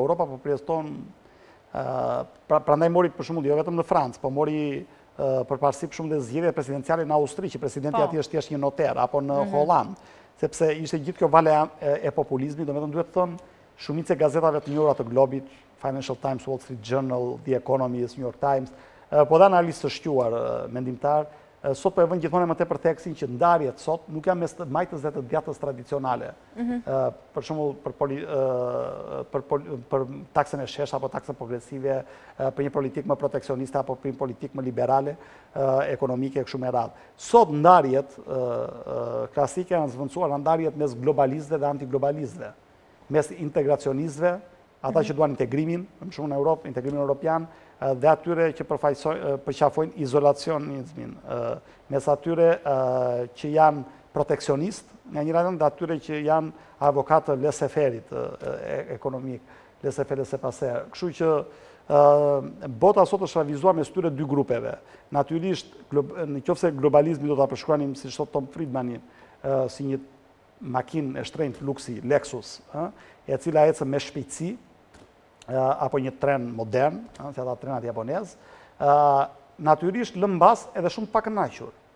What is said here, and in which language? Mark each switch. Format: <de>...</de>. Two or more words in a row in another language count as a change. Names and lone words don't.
<sq>Europa po përjeton prandaj mori për shembull jo vetëm në Francë, po mori përparësi për shembull dhe zgjedhjet presidenciale në Austri, që presidenti aty është thjesht një noter, apo në Holland, sepse ishte gjithë kjo vale e populizmit, domethënë duhet të thënë shumica e gazetave të njohura të globit, Financial Times, Wall Street Journal, The Economist, New York Times, po dhe analistë të shquar mendimtar, sot po e vënë gjithmonë më tepër teksin që ndarjet sot nuk janë mes të majtës dhe të djatës tradicionale. Për shembull për taksën e shesh apo taksën progresive, për një politikë më proteksioniste apo për një politikë më liberale, ekonomike e kështu me radhë. Sot ndarjet klasike janë zvendësuar në ndarjet mes globalistëve dhe antiglobalistëve, mes integracionistëve, ata që duan integrimin, më shumë në Europë, integrimin europian, dhe atyre që përqafojnë izolacionizmin, mes atyre që janë protekcionist, nga një radhën, dhe atyre që janë avokatë laissez-faire ekonomik,</sq> <fr>laissez-faire laissez-passer.</fr> <sq>Kështu që bota sot është revizuar mes tyre dy grupeve. Natyrisht, në qoftë se globalizmi do ta përshkruanim, siç thot Tom Friedmani, si një makinë e shtrenjtë luksi, Lexus, e cila ecën me shpejtësi, apo një tren modern, si ata trenat japonez, natyrisht lëm mbas edhe shumë pak kënaqur.</sq>